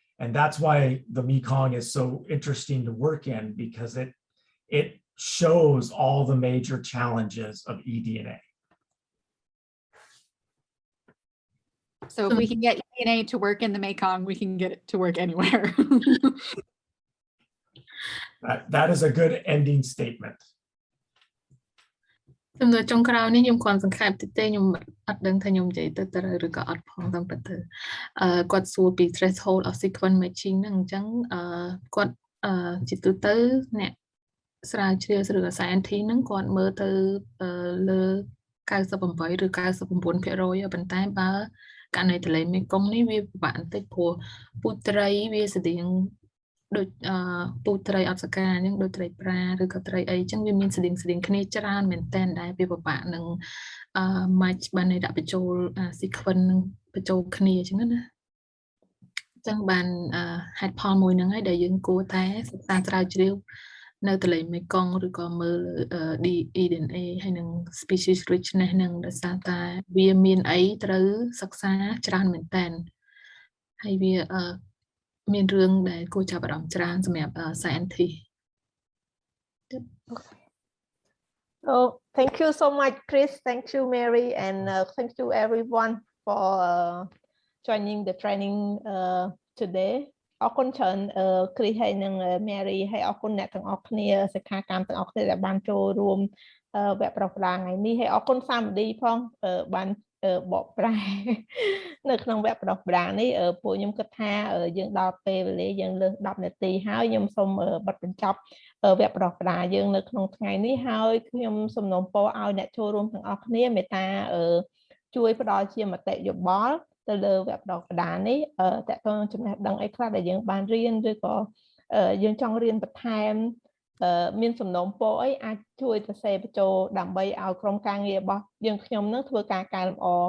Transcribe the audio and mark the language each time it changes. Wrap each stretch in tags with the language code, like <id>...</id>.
<en>And that's why the Mekong is so interesting to work in, because it shows all the major challenges of eDNA. So if we can get eDNA to work in the Mekong, we can get it to work anywhere. That is a good ending statement.</en> <km>ចំនួនចុងក្រោយនេះខ្ញុំគ្រាន់សង្ខេបតិចទេខ្ញុំអត់ដឹងថាខ្ញុំនិយាយទៅត្រូវឬក៏អត់ផងតាមពិតទៅគាត់សួរពី</km> <en>threshold of sequence matching</en> <km>ហ្នឹងអញ្ចឹងគាត់ជាទូទៅអ្នកស្រាវជ្រាវឬក៏ scientist ហ្នឹងគាត់មើលទៅលើ98ឬ99%ប៉ុន្តែបើករណីទន្លេមេគង្គនេះវាពិបាកបន្តិចព្រោះពូជត្រីវាស្តៀង ដូចពូត្រីអត់សកាអញ្ចឹងដូចត្រីប្រាឬក៏ត្រីអីអញ្ចឹងវាមានស្តៀងគ្នាច្រើនមែនតើដែរវាពិបាកនឹងmatch បានន័យដាក់បញ្ចូល sequence នឹងបញ្ចូលគ្នាអញ្ចឹងណា អញ្ចឹងបានហេតុផលមួយហ្នឹងហើយដែលយើងគួរតែសិក្សាស្រាវជ្រាវនៅទន្លេមេគង្គឬក៏មើលeDNA ហើយនឹង species richness ហ្នឹងដោយសារតែវាមានអីត្រូវសិក្សាច្រើនមែនតើហើយវាមានរឿងដែលគួរចាប់អារម្មណ៍ច្រើនសម្រាប់ scientist.</km> <en>Oh, thank you so much, Chris. Thank you, Mary, and thank you everyone for joining the training today.</en> <km>អរគុណច្រើន Chris ហើយនិង Mary ហើយអរគុណអ្នកទាំងអស់គ្នាសិក្ខាកាមទាំងអស់គ្នាដែលបានចូលរួមវគ្គប្រកបថ្ងៃនេះហើយអរគុណសាមឌីផងបានបកប្រែ នៅក្នុងវគ្គប្រកបនេះពួកខ្ញុំគិតថាយើងដល់ពេលវេលាយើងលើស10នាទីហើយខ្ញុំសូមបិទបញ្ចប់វគ្គប្រកបយើងនៅក្នុងថ្ងៃនេះហើយខ្ញុំសំណូមពរឲ្យអ្នកចូលរួមទាំងអស់គ្នាមេត្តាជួយផ្ដល់ជាមតិយោបល់ទៅលើវគ្គប្រកបនេះតើតើចំណេះដឹងអីខ្លះដែលយើងបានរៀនឬក៏យើងចង់រៀនបន្ថែមមានសំណូមពរអីអាចជួយសរសេរបញ្ចូលដើម្បីឲ្យក្រុមការងាររបស់យើងខ្ញុំនឹងធ្វើការកែលម្អ</km>